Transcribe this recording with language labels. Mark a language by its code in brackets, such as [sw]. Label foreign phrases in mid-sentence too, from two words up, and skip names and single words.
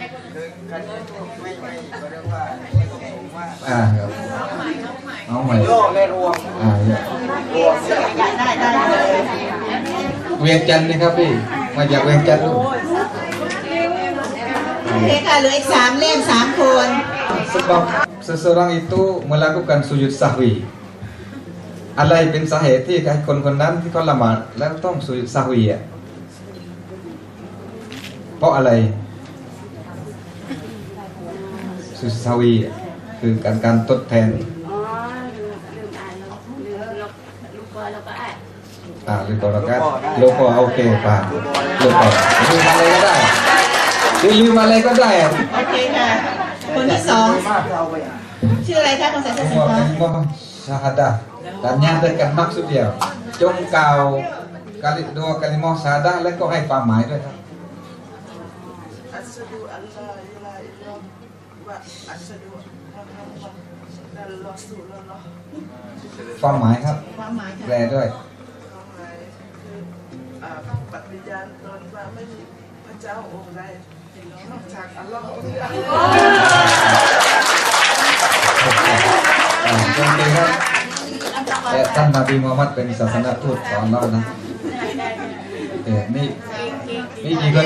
[th] ครับน้องใหม่โลกเลยรวมได้เวียงจันทร์นี่ครับพี่มาจากเวียงจันทร์ลูก โอเคค่ะเหลืออีก3 เล่ม 3 คน [ms] sebab seseorang itu melakukan sujud sahwi [th] อะไรเป็นสาเหตุที่คนนั้นที่เขาละหมาดแล้วต้องสุญุดซะฮวีเพราะอะไรสุญุดซะฮวีคือการทดแทน [ms] lupa rokat lupa oke Pak lupa [th] ลืมอะไรก็ได้ลืมอะไรก็ได้ โอเคค่ะ คนที่สอง มากเอาไปอ่ะ ชื่ออะไรคะคนใส่เสื้อสี [ms] semua [th] ฟ้า [ms] kalimah syahadah dan nyatakan maksud dia จงกล่าว dua kalimah syahadah [th] และก็ให้ความหมายด้วยครับ [ar] أشهد أن لا إله إلا الله وأشهد أن محمدا رسول الله [th] ความหมายครับ ความหมาย แปล ค่ะ ด้วย ความหมายคือปฏิญาณตนว่าไม่มีพระเจ้าองค์ใดนอกจากอัลลอฮ์องค์เดียว จริงๆครับแต่ท่านนบีมูฮัมมัดเป็นศาสนทูตของเรานะนี่กี่คน